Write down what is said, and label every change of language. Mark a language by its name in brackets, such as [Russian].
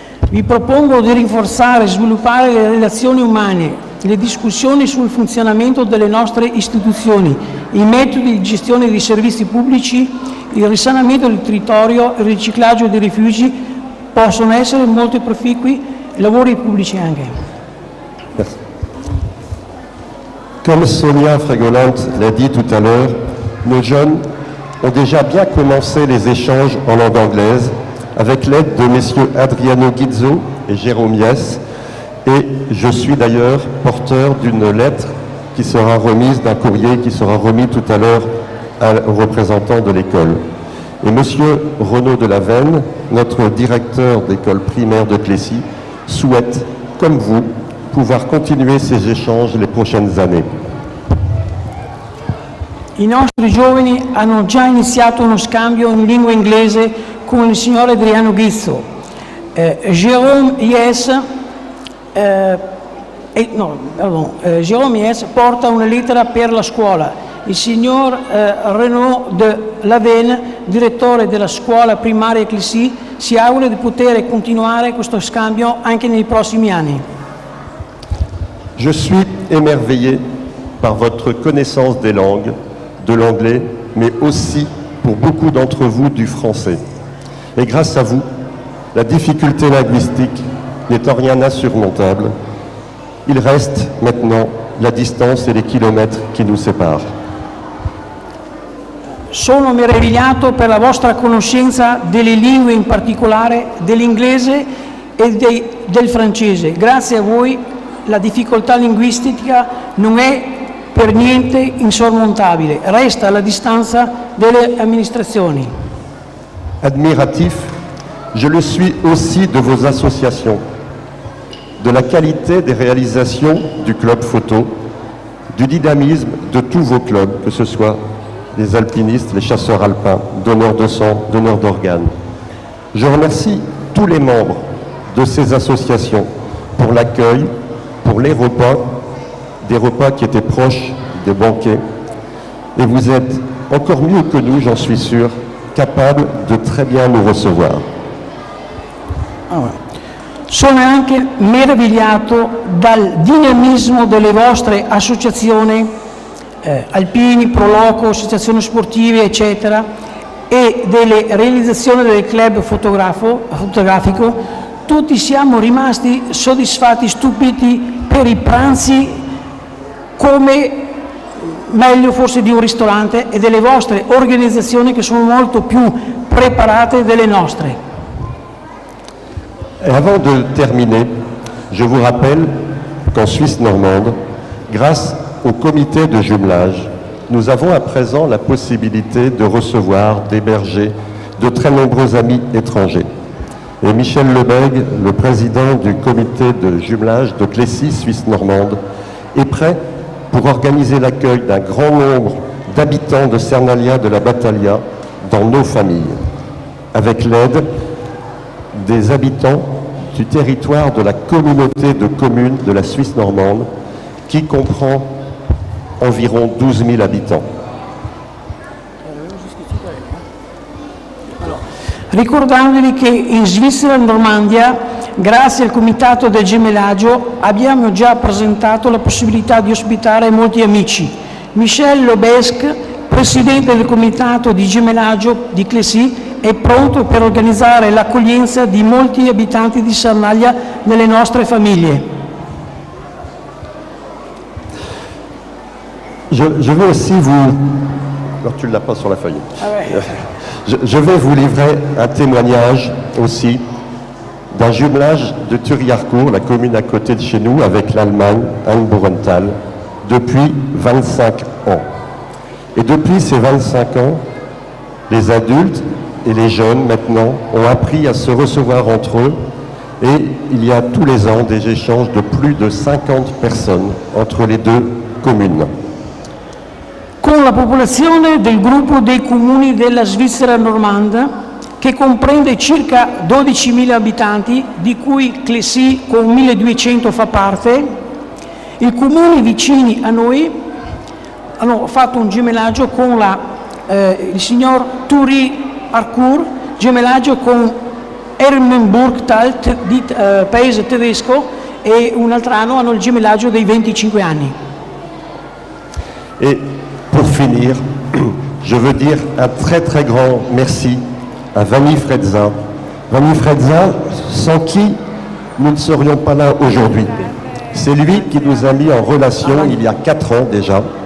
[Italian] Vi propongo di rinforzare e sviluppare le relazioni umane, le discussioni sul funzionamento delle nostre istituzioni, i metodi di gestione dei servizi pubblici, il risanamento del territorio, il riciclaggio dei rifiuti possono essere molto proficui, lavori pubblici anche. [French] Merci. Comme Sonia Frégolante l'a dit tout à l'heure, nos jeunes ont déjà bien commencé les échanges en langue anglaise avec l'aide de messieurs Adriano Guizzo et Jérôme Yes, et je suis d'ailleurs porteur d'une lettre qui sera remise, d'un courrier qui sera remis tout à l'heure aux représentants de l'école. Et monsieur Renaud Delavenne, notre directeur d'école primaire de Clécy, souhaite, comme vous, pouvoir continuer ces échanges les prochaines années. [Italian] I nostri giovani hanno già iniziato uno scambio in lingua inglese con il signor Adriano Guizzo. Jérôme Yes porta una lettera per la scuola. Il signor Renaud Delavenne, direttore della scuola primaria Clécy, si augura di poter continuare questo scambio anche nei prossimi anni. [French] Je suis émerveillé par votre connaissance des langues, de l'anglais, mais aussi, pour beaucoup d'entre vous, du français. Et grâce à vous, la difficulté linguistique n'étant rien insurmontable, il reste maintenant la distance et les kilomètres qui nous séparent. [Italian] Sono meravigliato per la vostra conoscenza delle lingue, in particolare dell'inglese e del francese. Grazie a voi la difficoltà linguistica non è per niente insormontabile, resta la distanza delle amministrazioni. [French] Admiratif, je le suis aussi de vos associations, de la qualité des réalisations du club photo, du dynamisme de tous vos clubs, que ce soit les alpinistes, les chasseurs alpins, donneurs de sang, donneurs d'organes. Je remercie tous les membres de ces associations pour l'accueil, pour les repas, des repas qui étaient proches des banquets. Et vous êtes encore mieux que nous, j'en suis sûr, capables de très bien nous recevoir. [Italian] Sono anche meravigliato dal dinamismo delle vostre associazioni, alpini, Proloco, associazioni sportive, eccetera, e delle realizzazioni del club fotografico. Tutti siamo rimasti soddisfatti, stupiti per i pranzi, come meglio forse di un ristorante, e delle vostre organizzazioni che sono molto più preparate delle nostre. [French] Et avant de terminer, je vous rappelle qu'en Suisse normande, grâce au comité de jumelage, nous avons à présent la possibilité de recevoir, d'héberger de très nombreux amis étrangers. Et Michel Lebègue, le président du comité de jumelage de Clécy, Suisse normande, est prêt pour organiser l'accueil d'un grand nombre d'habitants de Sernalia de la Battaglia dans nos familles, avec l'aide des habitants du territoire de la communauté de communes de la Suisse normande, qui comprend environ 12 000 habitants. [Italian] Ricordandovi che in Svizzera Normandia, grazie al Comitato del Gemellaggio, abbiamo già presentato la possibilità di ospitare molti amici. Michel Lebesque, presidente del Comitato di Gemellaggio di Clécy, è pronto per organizzare l'accoglienza di molti abitanti di Sernalia nelle nostre famiglie. [French] Je vais aussi vous... Alors tu ne l'as pas sur la feuille. Ah ouais. Je vais vous livrer un témoignage aussi d'un jumelage de Thuriarcourt, la commune à côté de chez nous, avec l'Allemagne, Heinz-Borenthal, depuis 25 ans. Et depuis ces 25 ans, les adultes et les jeunes maintenant ont appris à se recevoir entre eux, et il y a tous les ans des échanges de plus de 50 personnes entre les deux communes. [Italian] con la popolazione del gruppo dei comuni della Svizzera normanda, che comprende circa 12.000 abitanti, di cui Clessy con 1.200 fa parte. I comuni vicini a noi hanno fatto un gemellaggio con il signor Turi Arcourt, gemellaggio con Ermenburgtal, paese tedesco, e un altro anno hanno il gemellaggio dei 25 anni. [French] Et pour finir, je veux dire un très très grand merci à Vanni Frezza. Vanni Frezza, sans qui nous ne serions pas là aujourd'hui. C'est lui qui nous a mis en relation il y a 4 ans déjà.